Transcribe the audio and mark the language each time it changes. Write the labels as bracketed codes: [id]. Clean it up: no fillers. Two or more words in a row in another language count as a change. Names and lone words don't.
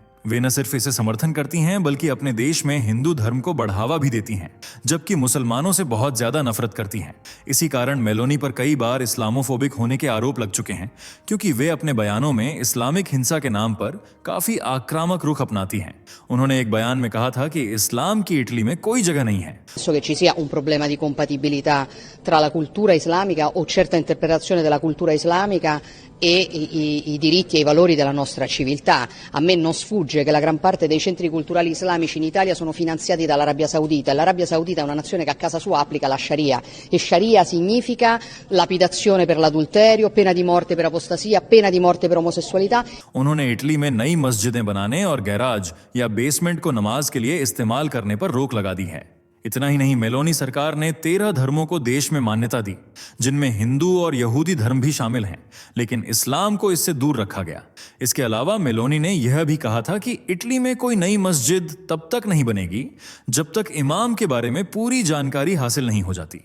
[hi] वे न सिर्फ इसे समर्थन करती हैं, बल्कि अपने देश में हिंदू धर्म को बढ़ावा भी देती हैं, जबकि मुसलमानों से बहुत ज्यादा नफरत करती हैं। इसी कारण मेलोनी पर कई बार इस्लामोफोबिक होने के आरोप लग चुके हैं, क्योंकि वे अपने बयानों में इस्लामिक हिंसा के नाम पर काफी आक्रामक रुख अपनाती हैं। उन्होंने एक बयान में कहा था कि इस्लाम की इटली में कोई जगह नहीं है। [it] Penso che ci sia un problema di compatibilità tra la cultura islamica o certa interpretazione della cultura islamica e i diritti e i valori della nostra civiltà. A me non sfugge sfugge che la gran parte dei centri culturali islamici in Italia sono finanziati dall'Arabia Saudita e l'Arabia Saudita è una nazione che a casa sua applica la Sharia e Sharia significa lapidazione per l'adulterio, pena di morte per apostasia, pena di morte per omosessualità. [hi] उन्होंने इटली में नई मस्जिदें बनाने और गैराज या बेसमेंट को नमाज के लिए इस्तेमाल करने पर रोक लगा दी है। इतना ही नहीं, मेलोनी सरकार ने 13 धर्मों को देश में मान्यता दी, जिनमें हिंदू और यहूदी धर्म भी शामिल हैं, लेकिन इस्लाम को इससे दूर रखा गया। इसके अलावा मेलोनी ने यह भी कहा था कि इटली में कोई नई मस्जिद तब तक नहीं बनेगी जब तक इमाम के बारे में पूरी जानकारी हासिल नहीं हो जाती।